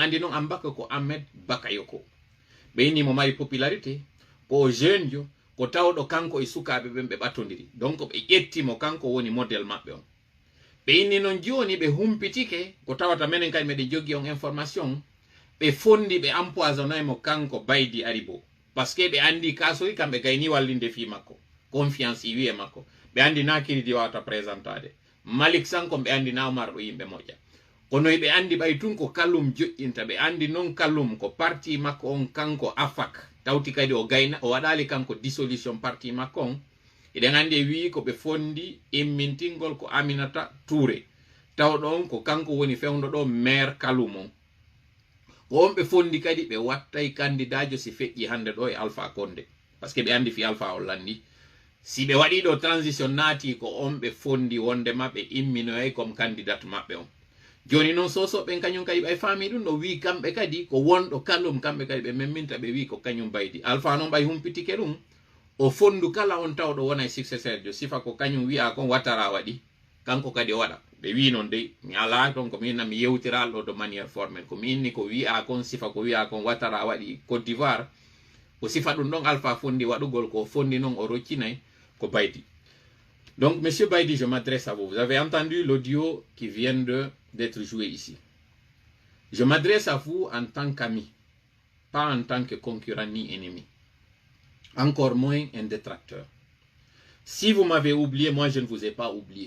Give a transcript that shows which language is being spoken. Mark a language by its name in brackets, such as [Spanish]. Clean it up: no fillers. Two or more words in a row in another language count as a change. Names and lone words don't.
[Fula] andi noon ambak ko Ahmed Bakayoko ɓe inni mo mari popularité ko jeune jo ko tawɗo kanko e sukaɓe ɓen ɓe ɓattodiri donc ɓe ƴettimo kanko woni modèle maɓɓe on ɓe inni noon joni ɓe humpitike ko tawata menen kadi meɗen jogui on information ɓe fondi ɓe empoisonnaymo kanko baydi aribo [French] par ce que [Fula] ɓe andi kasori kamɓe gayni wallinde fi makko confiance i wiye makko ɓe andi na kiridi wawata présentade Malik Sankon ɓe andi na Omar ɗo yimɓe moƴƴa kono ɓe andi ɓay tun ko kallum joƴƴinta ɓe andi noon kallum ko parti makko on kanko afak tawti kadi o gayna o waɗali kanko dissolution parti makko on eɗen andi e wi ko ɓe fondi immintingol ko Aminata Touré tawɗo on ko kanko woni fewndo ɗo maire kalum on ko on ɓe fondi kadi ɓe wattay candidat jo si feƴƴi hande ɗo e Alpha Condé [French] par ce que [Fula] ɓe andi fi Alpha o landi si ɓe waɗi ɗo transition naati ko on ɓe fondi wondema ɓe imminoyay [French] comme candidat [Fula] maɓɓe on joni non soso ben kanyum kay be fami dum no wi kambe kadi ko wondo kallum kambe kay be memminta be wi ko kanyum baydi alfa non bay humpitike dum o fondu kala on tawdo wona successeur jo sifa ko kanyum wi a kon watara wadi kanko kadi wada be wi non de nyala don ko min mi yewtiral do [French] de manière formelle [Fula] ko min ko wi a kon sifa ko wi a kon watara wadi Côte d'Ivoire o sifa dum don alfa fondi wadugol ko fondi non o roccinay ko baydi. [French] Donc, Monsieur Baïdi, je m'adresse à vous. Vous avez entendu l'audio qui vient d'être joué ici. Je m'adresse à vous en tant qu'ami, pas en tant que concurrent ni ennemi. Encore moins un détracteur. Si vous m'avez oublié, moi je ne vous ai pas oublié.